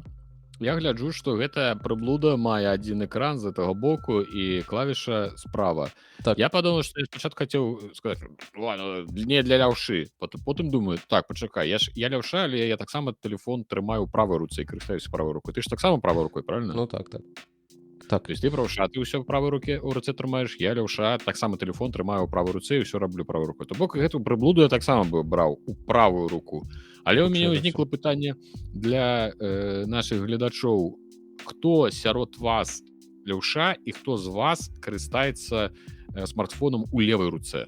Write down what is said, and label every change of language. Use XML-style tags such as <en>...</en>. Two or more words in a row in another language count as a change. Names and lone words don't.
<be>Я гляджу, што гэтая прыблуда мае адзін экран з гэтага боку і клавіша справа. Так. Я падумаў, што я спачатку хацеў сказаць, ладно, не для лявшы. Потым думаю, так, пачакай, я лявша, але я таксама тэлефон трымаю ў правай руцэ і карыстаюся правай рукой. Ты ж таксама правай рукой, правильно? Ну так. Так,</be> <ru>то есть</ru> <be>ты правша, ты ўсё ў правай руке ў руцэ трымаеш, я лявша, таксама тэлефон трымаю ў правай руцэ і ўсё раблю правай рукой. То бок гэту прыблуду я таксама бы браў у правую руку. Але ў мяне ўзнікла пытанне для нашых гледачоў. Хто сярод вас лявша і хто з вас карыстаецца смартфонам у левай руцэ?</be>